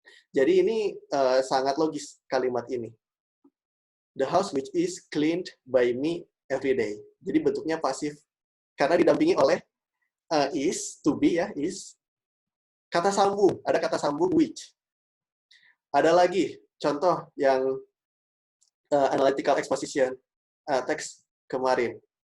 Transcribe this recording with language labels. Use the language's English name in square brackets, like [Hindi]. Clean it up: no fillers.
[Indonesian] Jadi ini sangat logis kalimat ini. [English] The house which is cleaned by me every day. [Indonesian] Jadi bentuknya pasif karena didampingi oleh is, to be ya, is. Kata sambung, ada kata sambung which. Ada lagi contoh yang analytical exposition teks kemarin.